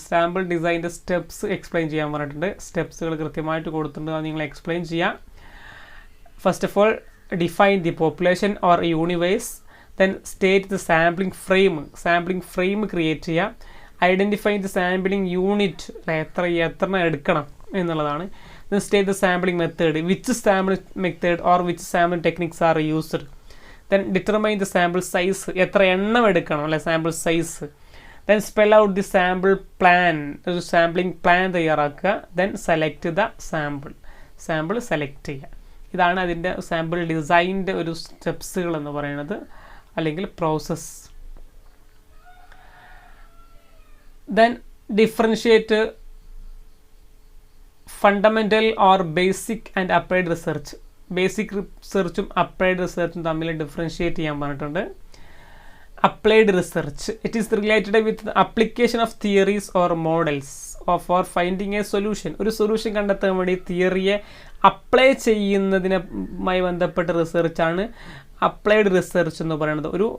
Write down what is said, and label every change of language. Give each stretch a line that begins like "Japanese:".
Malayalam: Sample ഡിസൈൻ്റെ steps explain ചെയ്യാൻ പറഞ്ഞിട്ടുണ്ട്. സ്റ്റെപ്സുകൾ കൃത്യമായിട്ട് കൊടുത്തിട്ടുണ്ട്, അത് നിങ്ങൾ എക്സ്പ്ലെയിൻ ചെയ്യാം.
English: First of all define the population or universe. Then state the sampling frame create ചെയ്യുക. Identify the sampling unit,
Malayalam: എത്ര എടുക്കണം എന്നുള്ളതാണ്.
English: Then state the sampling method, which sampling method or which sampling techniques are used. Then determine the sample size,
Malayalam: എത്ര എണ്ണം എടുക്കണം അല്ലെ,
English: Sample size. Then spell out the sample plan,
Malayalam: ഒരു sampling plan തയ്യാറാക്കുക.
English: Then select the sample select ചെയ്യുക.
Malayalam: ഇതാണ് അതിൻ്റെ sample ഡിസൈനിൻ്റെ ഒരു സ്റ്റെപ്സുകൾ എന്ന് പറയുന്നത്, അല്ലെങ്കിൽ process.
English: Then differentiate fundamental or basic and applied research.
Malayalam: Basic റിസർച്ചും applied റിസർച്ചും തമ്മിൽ ഡിഫറൻഷിയേറ്റ് ചെയ്യാൻ പറഞ്ഞിട്ടുണ്ട്.
English: Applied research it is related with application of theories or models for finding a solution.
Malayalam: ഒരു സൊല്യൂഷൻ കണ്ടെത്താൻ വേണ്ടി തിയറിയെ അപ്ലൈ ചെയ്യുന്നതിനുമായി ബന്ധപ്പെട്ട റിസർച്ചാണ് അപ്ലൈഡ് റിസർച്ച് എന്ന് പറയുന്നത്.